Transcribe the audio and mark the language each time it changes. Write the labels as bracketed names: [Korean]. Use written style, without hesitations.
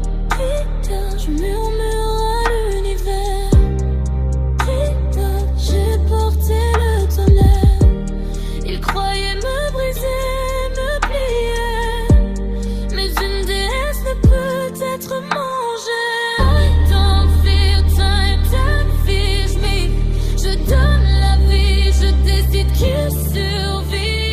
[French] Putain, je murmure à l'univers. Putain, j'ai porté le tonnerre. Ils croyaient me briser, me plier. Mais une déesse ne peut être mangée. [English] I don't feel time, time fears me. [French] Je donne la vie, je décide qui survit.